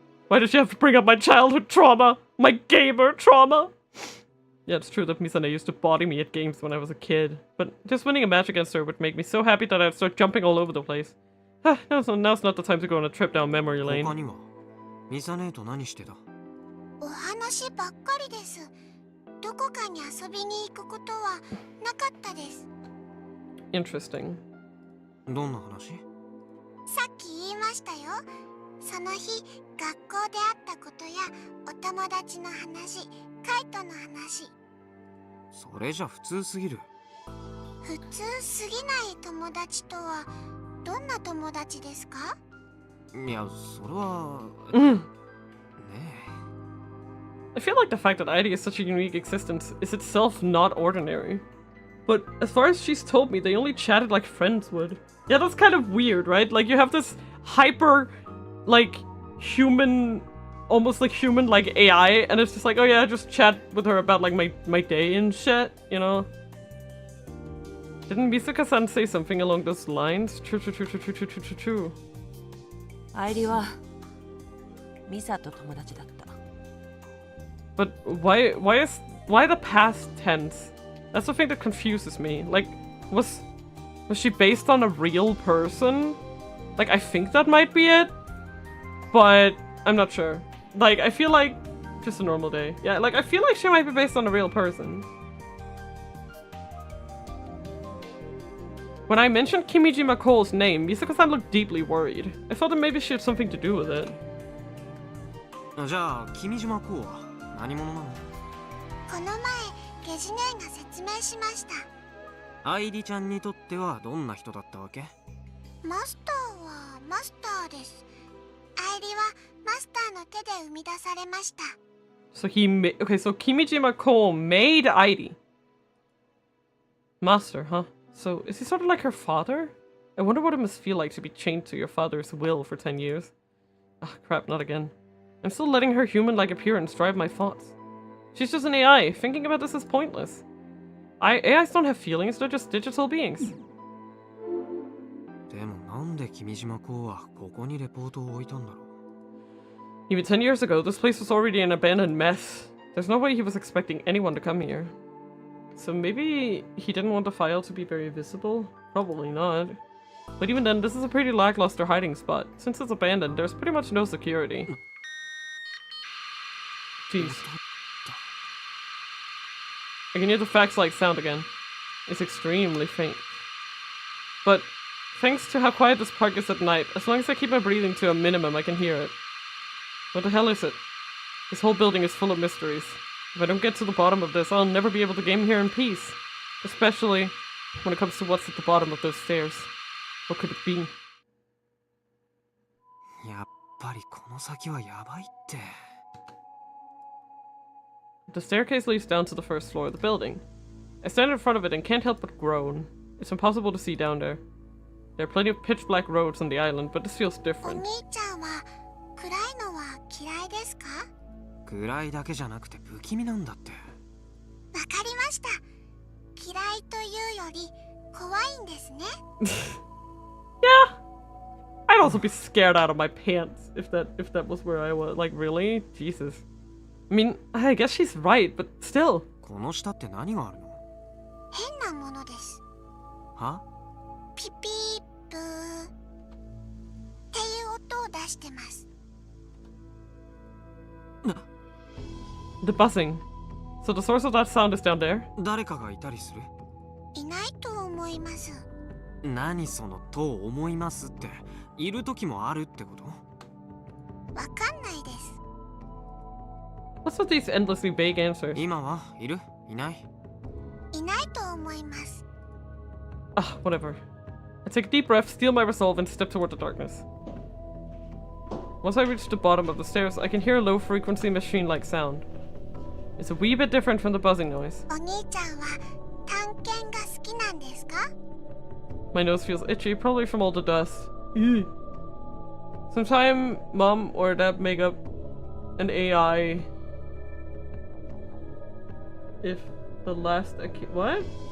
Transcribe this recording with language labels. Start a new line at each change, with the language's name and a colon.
English: Why does she have to bring up my childhood trauma? My gamer trauma? Yeah, it's true that Misane used to body me at games when I was a kid. But just winning a match against her would make me so happy that I'd start jumping all over the place. Now's not the time to go on a trip down memory lane.
Japanese: 他にはミサ姉と何してた？お話ばっかりです。どこかに遊びに行くことはなかったです。
English: Interesting.
Japanese: どんな話？さっき言いましたよ。その日、学校であったことやお友達の話、カイトの話。それじゃ普通すぎる。普通すぎない友達とはどんな友達ですか？いや、それはねえ。
English: I feel like the fact that ID is such a unique existence is itself not ordinary. But as far as she's told me, they only chatted like friends would. Yeah, that's kind of weird, right? Like, you have this hyper, like, human, almost like human, like, AI, and it's just like, oh yeah, just chat with her about, like, my day and shit, you know? Didn't Misaka-san say something along those lines? True.
Japanese: 愛理はミサと友達だった。
English: But why the past tense? That's the thing that confuses me. Like, was she based on a real person? Like, I think that might be it, but I'm not sure. Like, I feel like just a normal day. Yeah, like, I feel like she might be based on a real person. When I mentioned Kimijima Cole's name, Misaka-san looked deeply worried. I thought that maybe she had something to do with it.
Japanese: じゃあ、君島コウは何者なの？この前、ゲジネが説明しました。愛理ちゃんにとってはどんな人だったわけ？マスターはマスターです。愛理はマスターの手で生み出されました。
English: So so Kimijima Cole made Airi. Master, huh? So is he sort of like her father? I wonder what it must feel like to be chained to your father's will for 10 years. Ah, crap, not again. I'm still letting her human-like appearance drive my thoughts. She's just an AI. Thinking about this is pointless. AIs don't have feelings, they're just digital beings.
Japanese: でもなんで君島コウはここにレポートを置いたんだろう?
English: Even 10 years ago, this place was already an abandoned mess. There's no way he was expecting anyone to come here. So maybe he didn't want the file to be very visible? Probably not. But even then, this is a pretty lackluster hiding spot. Since it's abandoned, there's pretty much no security. Jeez. I can hear the fax-like sound again. It's extremely faint. But thanks to how quiet this park is at night, as long as I keep my breathing to a minimum, I can hear it. What the hell is it? This whole building is full of mysteries. If I don't get to the bottom of this, I'll never be able to game here in peace. Especially when it comes to what's at the bottom of those stairs. What could it be?
Japanese: やっぱりこの先はやばいって。
English: The staircase leads down to the first floor of the building. I stand in front of it and can't help but groan. It's impossible to see down there. There are plenty of pitch black roads on the island, but this feels
Japanese: お
English: different.
Japanese: 兄ちゃんは暗いのは嫌いですか？暗いだけじゃなくて不気味なんだって。わかりました。嫌いというより怖いんですね。
English: Yeah! I'd also be scared out of my pants if that was where I was. Like, really? Jesus. I mean, I guess she's right, but still.
Japanese: この下って何があるの？変なものです。は？ピピープーっていう音を出してます。
English: The buzzing. So the source of that sound is down there?
Japanese: 誰かがいたりする？いないと思います。何そのと思いますって、いる時もあるってこと？わかんないです。
English: What's with these endlessly vague answers?
Japanese: 今はいる？いない？いないと思います。
English: Ah, whatever. I take a deep breath, steel my resolve, and step toward the darkness. Once I reach the bottom of the stairs, I can hear a low-frequency machine-like sound. It's a wee bit different from the buzzing noise.
Japanese: お兄ちゃんは探検が好きなんですか？
English: My nose feels itchy, probably from all the dust. Ew. Sometime mom or dad make up an AI if the last what?